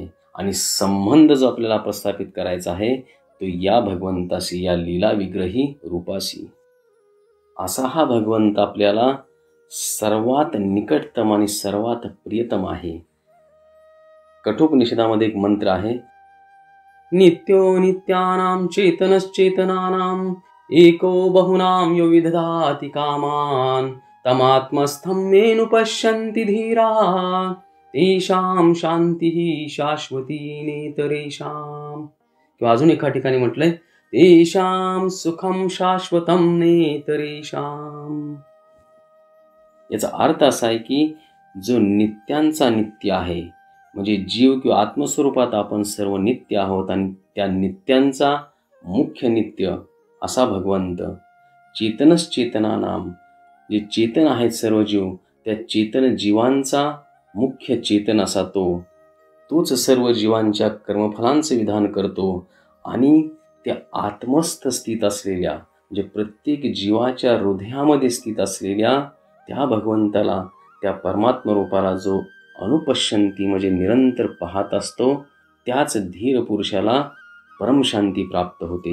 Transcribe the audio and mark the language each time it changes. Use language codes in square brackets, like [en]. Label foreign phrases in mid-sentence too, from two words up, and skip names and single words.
[mr] आणि संबंध जो आपल्याला प्रस्थापित करायचा आहे तो या भगवंताशी, या लीला विग्रही रूपाशी। असा हा भगवंत आपल्याला सर्वात निकटतम आणि सर्वात प्रियतम आहे। कठोपनिषदामध्ये एक मंत्र आहे, [sa] नित्यो नित्यानां चेतनश्चेतनानां एको बहुनां यो विदधाति कामान् तमात्मस्थं मेनुपश्यन्ति धीरा तेषां शांतिः शाश्वती नेतरेषां. [mr] किंवा अजून एका ठिकाणी म्हटलंय [sa] तेषां सुखम शाश्वतम नेतरेषां. [mr] याचा अर्थ असा आहे की जो नित्यांचा नित्य आहे, म्हणजे जीव किंवा आत्मस्वरूपात आपण सर्व नित्य आहोत आणि त्या नित्यांचा मुख्य नित्य असा भगवंत. चेतनश्चेतनानाम, जे चेतन आहेत सर्व जीव, त्या चेतन जीवांचा मुख्य चेतन असा तोच सर्व जीवांच्या कर्मफलांचे विधान करतो आणि त्या आत्मस्थ स्थित असलेल्या, म्हणजे प्रत्येक जीवाच्या हृदयामध्ये स्थित असलेल्या त्या भगवंताला, त्या परमात्मा रूपाला जो अनुपश्यंती म्हणजे निरंतर पाहत असतो, त्याच धीर पुरुषाला परमशांती प्राप्त होते.